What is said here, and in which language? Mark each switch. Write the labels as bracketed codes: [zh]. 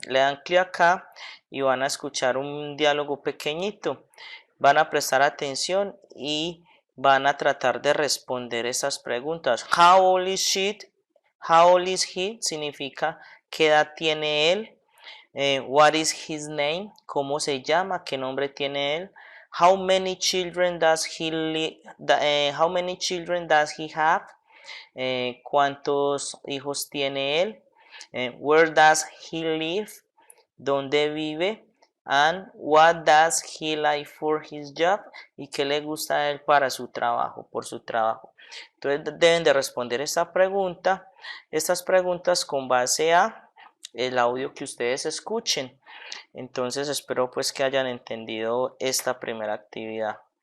[es] Le dan clic acá y van a escuchar un diálogo pequeñito. Van a prestar atención y van a tratar de responder esas preguntas. [en] How old is she? How old is he? [es] Significa qué edad tiene él. [en] What is his name? [es] ¿Cómo se llama? ¿Qué nombre tiene él? [en] How many children does he have? [es] ¿Cuántos hijos tiene él? [en] Where does he live? [es] ¿Dónde vive? [en] And what does he like for his job? [es] ¿Y qué le gusta a él para su trabajo, por su trabajo? Entonces deben de responder esta pregunta, estas preguntas con base a el audio que ustedes escuchen. Entonces espero pues que hayan entendido esta primera actividad.